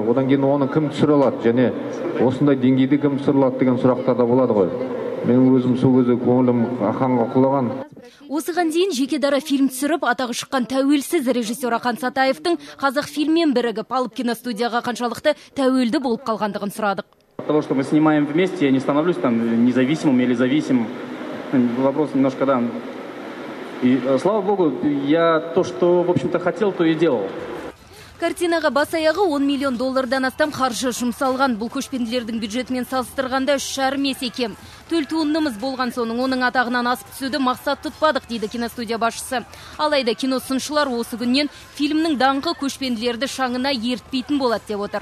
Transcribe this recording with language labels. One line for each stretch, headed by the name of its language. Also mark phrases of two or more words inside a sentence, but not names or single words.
Kazakh: Одан кейін оны кім түсіре алады және осындай деңгейде кім түсіре алады деген сұрақтар да болады ғой. Мен өзім сол кезде көңілім Ақанға құлаған. Осыған дейін жеке дара фильм түсіріп, атағы шыққан тәуелсіз режиссер Ақан Сатаевтың Қазақфильммен бірігіп алып киностудияға қаншалықты тәуелді болып қалғандығын сұрадық.
Russian: От того, что мы снимаем вместе, я не становлюсь там независимым или зависимым. Вопрос немножко, да. И, слава богу, я то, что, в общем-то, хотел, то и делал.
Kazakh: Картинаға бас аяғы 10 миллион доллардан астам қаржы жұмсалған. Бұл көшпенділердің бюджетімен салыстырғанда 3,5 есе кем. Төл туындымыз болған соның оның атағынан асып түсуді мақсат тұтпадық, дейді киностудия басшысы. Алайда киносыншылар осы күннен фильмнің даңқы көшпенділерді шаңына ертпейтін болады деп отыр.